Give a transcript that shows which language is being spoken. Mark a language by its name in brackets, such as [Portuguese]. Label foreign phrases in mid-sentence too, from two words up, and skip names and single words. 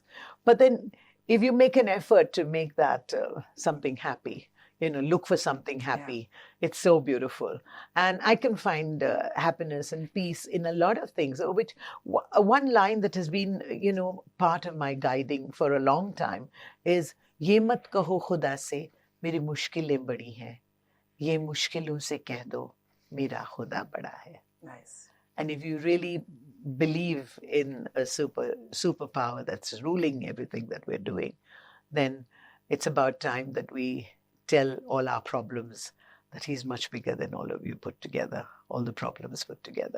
[English] But then if you make an effort to make that something happy, you know, look for something happy, it's so beautiful. And I can find happiness and peace in a lot of things, which one line that has been, you know, part of my guiding for a long time is, [Urdu] "یہ مت کہو خدا سے، میری مشکلیں بڑی ہیں. یہ مشکلوں سے کہہ دو، میرا خدا بڑا ہے." [English] Nice. And if you really believe in a superpower that's ruling everything that we're doing, then it's about time that we tell all our problems that he's much bigger than all of you put together, all the problems put together.